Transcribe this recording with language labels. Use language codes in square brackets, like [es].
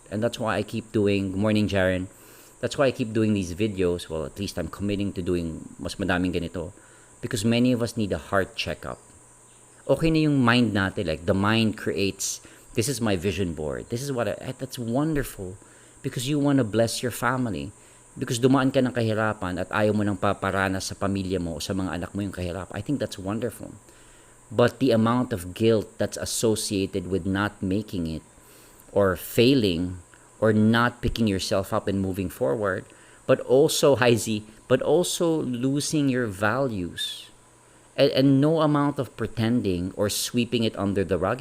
[en] And that's why I keep doing, good morning, Jaren. That's why I keep doing these videos. Well, at least I'm committing to doing [tl] mas madaming ganito. [en] Because many of us need a heart checkup. [tl] Okay na yung mind natin. [en] Like, the mind creates, this is my vision board. This is that's wonderful. Because you want to bless your family. [tl] Because dumaan ka ng kahirapan at ayaw mo nang paparanas sa pamilya mo o sa mga anak mo yung kahirap. [en] I think that's wonderful. But the amount of guilt that's associated with not making it or failing or not picking yourself up and moving forward, but also, but also losing your values. And no amount of pretending or sweeping it under the rug.